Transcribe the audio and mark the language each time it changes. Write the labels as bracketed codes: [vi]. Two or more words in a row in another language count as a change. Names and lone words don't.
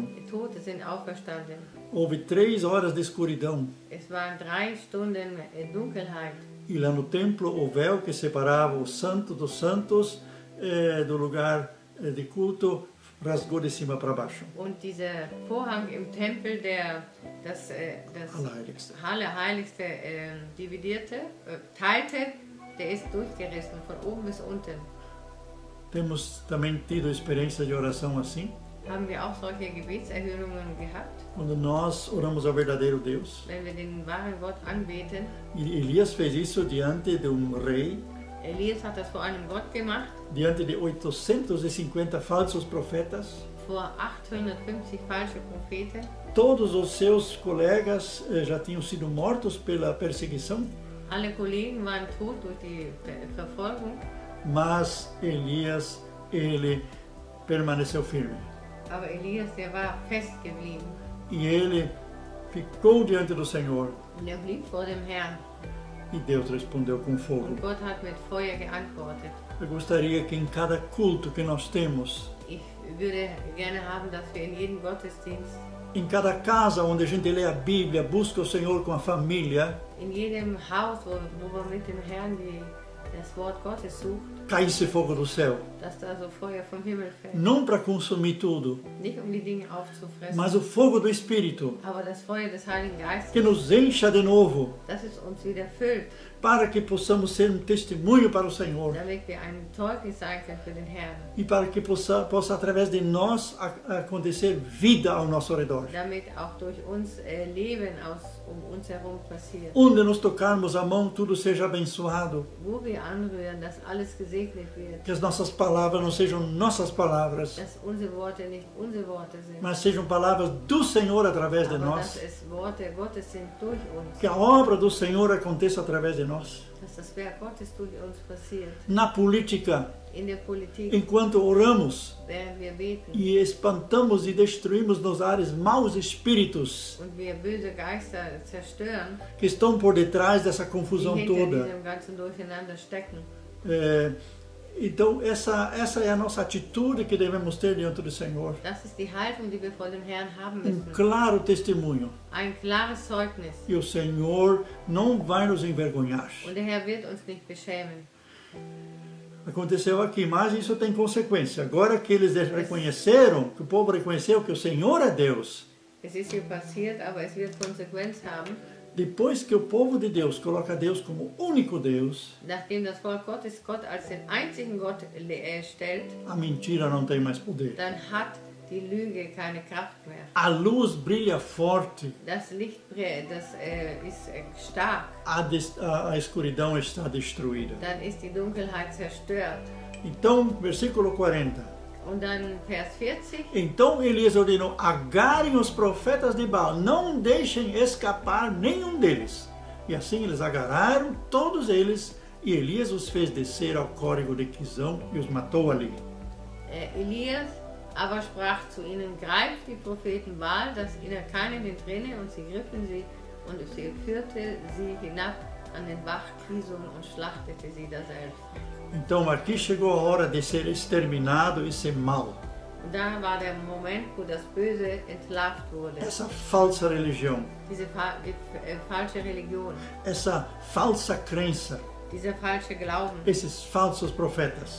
[de] Die Tote sind auferstanden. [pt] Houve 3 horas de escuridão. [de] Es waren 3 Stunden Dunkelheit. [pt] E lá no templo, o véu que separava o santo dos santos do lugar de culto rasgou de cima para baixo. [de] Und dieser Vorhang im Tempel, der das Allerheiligste. Allerheiligste teilte, der ist durchgerissen, von oben bis unten. [pt] Temos também tido experiência de oração assim, [de] Haben wir auch solche Gebetserhörungen gehabt, [pt] quando nós oramos ao verdadeiro Deus. [de] wenn wir den wahren Gott anbeten. [pt] E Elias fez isso diante de um rei, [de] Elias hat das vor einem Gott gemacht, [pt] diante de 850 falsos profetas. [de] vor 850 falsche Propheten. [pt] Todos os seus colegas já tinham sido mortos pela perseguição, [de] Alle Kollegen waren tot durch die Verfolgung, [pt] mas Elias, ele permaneceu firme. [de] aber Elias, der war fest geblieben. [pt] E ele ficou diante do Senhor [de] Und er blieb vor dem Herrn. [pt] e Deus respondeu com fogo. [de] Und Gott hat mit Feuer geantwortet. [pt] Eu gostaria que em cada culto que nós temos, [de] Ich würde gerne haben, dass wir in jedem Gottesdienst, [pt] em cada casa onde a gente lê a Bíblia, busca o Senhor com a família, [de] in jedem Haus, wo wir mit dem Herrn das Wort Gottes sucht, [pt] caísse fogo do céu. [de] dass da so Feuer vom Himmel fällt. [pt] Não para consumir tudo, [de] Nicht um die Dinge aufzufressen, [pt] mas o fogo do Espírito, [de] aber das Feuer des Heiligen [pt] que [de] Geistes, [pt] nos encha de novo, [de] dass es uns wieder füllt, [pt] para que possamos ser um testemunho para o Senhor. [de] damit wir ein Zeugnis sein können für den Herrn. [pt] E para que possa através de nós acontecer vida ao nosso redor. [de] Damit auch durch uns Leben um uns herum passiert. [pt] Onde nos tocarmos a mão, tudo seja abençoado. [de] Wo wir anrühren, dass alles gesegnet wird. [pt] Que as nossas palavras não sejam nossas palavras, [de] Dass unsere Worte nicht unsere Worte sind. [pt] mas sejam palavras do Senhor através de [de] Aber [pt] nós. [de] dass es Worte Gottes sind durch uns. [pt] Que a obra do Senhor aconteça através de nós. [de] Dass das Werk Gottes durch uns passiert. [pt] Na política, [de] In der Politik, [pt] enquanto oramos [de] während wir beten [pt] e espantamos e destruímos nos ares maus espíritos [de] und wir böse Geister zerstören, [pt] que estão por detrás dessa [de] die [pt] confusão [de] hinter [pt] toda. [de] diesem ganzen Durcheinander stecken. [pt] Então, essa é a nossa atitude que devemos ter diante do Senhor. [de] Das ist die Haltung, die wir vor dem Herrn haben [pt] Um [de] müssen. [pt] claro testemunho. [de] Ein klares Zeugnis. [pt] E o Senhor não vai nos envergonhar. [de] Und der Herr wird uns nicht beschämen. [pt] Aconteceu aqui, mas isso tem consequência. Agora que eles reconheceram, que o povo reconheceu que o Senhor é Deus, [de] Es ist hier passiert, aber es wird Konsequenz haben. [pt] depois que o povo de Deus coloca Deus como único Deus, [de] Nachdem das Volk Gottes Gott als den einzigen Gott stellt, [pt] a mentira não tem mais poder. [de] dann hat die Lüge keine Kraft mehr. [pt] A luz brilha forte, [de] Das Licht ist stark, [pt] a escuridão está destruída. [de] dann ist die Dunkelheit zerstört. [pt] Então, versículo 40. [de] Und dann Vers 40. [pt] Então Elias ordenou: agarrem os profetas de Baal, não deixem escapar nenhum deles. E assim eles agarraram todos eles, e Elias os fez descer ao córrego de Quizão e os matou ali. [de] Elias aber sprach zu ihnen: Greift die Propheten Baal, dass ihnen keinen entrenne, und sie griffen sie, und sie führte sie hinab an den Bach Kison und schlachtete sie daselbst. [pt] Então aqui chegou a hora de ser exterminado esse mal, [de] Und da war der Moment, wo das Böse entlarvt wurde. [pt] essa falsa religião, [de] Diese falsche Religion, [pt] essa falsa crença, [de] dieser falsche Glauben [pt] esses falsos profetas.